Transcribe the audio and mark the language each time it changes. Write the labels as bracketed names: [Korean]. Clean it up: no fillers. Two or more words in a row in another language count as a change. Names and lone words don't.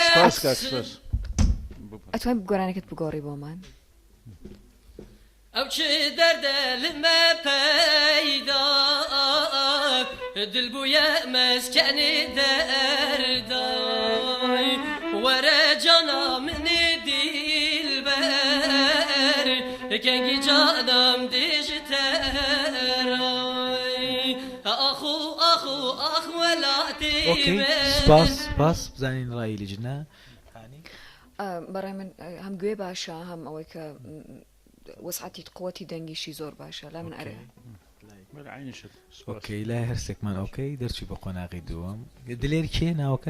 [Central Kurdish] سپاس کاک سپاس ئەتوانین گۆرانێکت بگۆڕی بۆمان [Kurdish] ئەو چ دەردە لمە پەیدا دل بوویە مەسکەنی دەردای وەرە جانا منی دیلبەر کەنگی جانم دیژتەرای ئاخو ئاخو ئاخ وەلاتی [Central Kurdish] ئۆکەی سپاس سپاس بزانین ڕایی لیجنە بەڕای من هەم گوێ باشە هەم ئەوەی کە وەسعەتی قووەتی دەنگیشی زۆر باشە لا من ئەرێ عینشت ئۆکەی لای هەرسێکمان ئۆکەی دەرچی بە قۆناغی دووەم دلێر کێ ناوەکەت